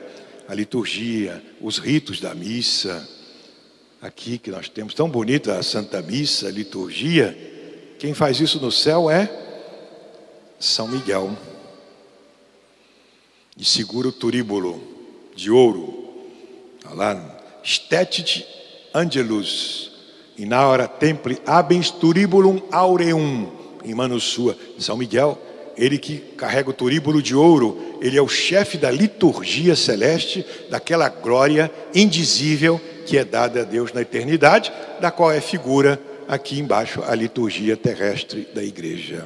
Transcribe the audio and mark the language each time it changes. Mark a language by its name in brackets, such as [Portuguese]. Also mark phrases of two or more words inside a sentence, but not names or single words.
[Portuguese] A liturgia, os ritos da missa, aqui que nós temos tão bonita a Santa Missa, a liturgia. Quem faz isso no céu é São Miguel. E segura o turíbulo de ouro. Olha lá, [Latin] Stetit Angelus, in aura templi habens turibulum aureum, em mano sua. [Portuguese] São Miguel, ele que carrega o turíbulo de ouro, ele é o chefe da liturgia celeste, daquela glória indizível que é dada a Deus na eternidade, da qual é figura aqui embaixo a liturgia terrestre da igreja.